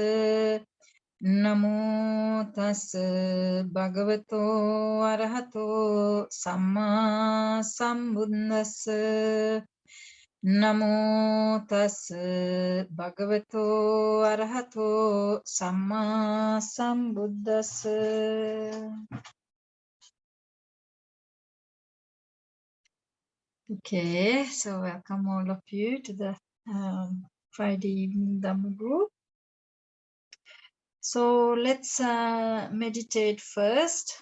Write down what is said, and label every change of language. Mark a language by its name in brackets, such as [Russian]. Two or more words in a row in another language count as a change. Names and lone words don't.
[Pali] Namo tassa bhagavato arahato samma sambuddhassa. Namo tassa bhagavato arahato samma sambuddhassa. [English] Okay, so welcome all of you to the Friday evening Dhamma group. So let's meditate first.